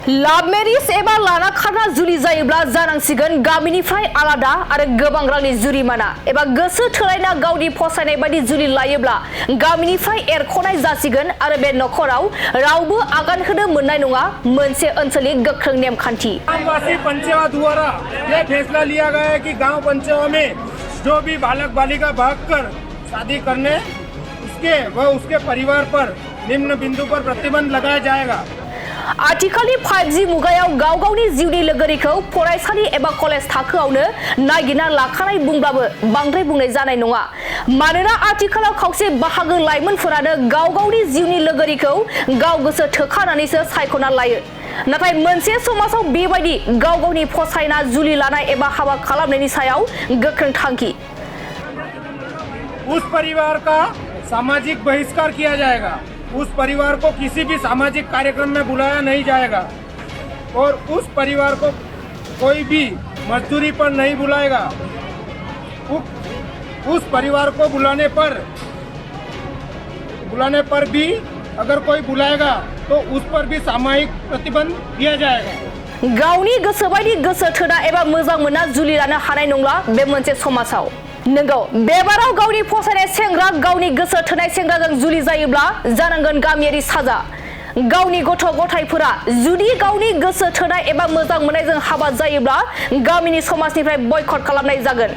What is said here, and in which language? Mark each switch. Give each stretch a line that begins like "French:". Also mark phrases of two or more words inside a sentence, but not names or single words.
Bodo: लाभ मेरिज एबा लाना खाना जुलि जायोब्ला जानांसिगोन गामिनिफ्राय आलादा आरो गोबां रांनि जुरिमाना एबा गोसो थोलायना गावनि फसायनाय बायदि जुलि लायोब्ला गामिनिफ्राय एरख'नाय जासिगोन आरो बे नखराव रावबो आगान होनो मोननाय नङा मोनसे ओनसोलनि गोख्रों नेमखान्थि।
Hindi: ग्रामवासी पंचायत द्वारा यह फैसला लिया गया है कि गांव पंचायत में जो भी बालक बालिका भागकर शादी करने उसके परिवार पर निम्न बिंदु पर प्रतिबंध लगाया जाएगा।
Bodo: आथिखालनि 5G मुगायाव गाव गावनि जिउनि लोगोरिखौ फरायसालि एबा कलेज थाखोआवनो नागिरना लाखानाय बुंब्लाबो बांद्राय बुंनाय जानाय नङा। मानोना आथिखालाव खावसे बाहागो लाइमोनफोरानो गाव गावनि जिउनि लोगोरिखौ गाव गोसो थोखानानैसो सायख'ना लायो। नाथाय मोनसे समाजाव बेबायदि गाव गावनि फसायना जुलि लानाय एबा हाबा खालामनायनि सायाव गोख्रों थांखि।
Hindi: उस परिवार का सामाजिक बहिष्कार किया जाएगा। उस परिवार को किसी भी सामाजिक कार्यक्रम में बुलाया नहीं जाएगा और उस परिवार को कोई भी मजदूरी पर नहीं बुलाएगा। उस परिवार को बुलाने पर भी अगर कोई बुलाएगा तो उस पर भी सामूहिक प्रतिबंध दिया जाएगा।
Bodo: गावनि गोसो बायदि गोसो थोना एबा मोजां मोनना जुलि लानो हानाय नंला बे मोनसे समाजाव। नंगौ बेबाराव गावनि फसायनाय सेंग्रा गावनि गोसो थोनाय सेंग्राजों जुलि जायोब्ला जानांगोन गामियारि साजा। गावनि गथ' गथायफोरा जुदि गावनि गोसो थोनाय एबा मोजां मोननायजों हाबा जायोब्ला गामिनि समाजनिफ्राय बयकट खालामनाय जागोन।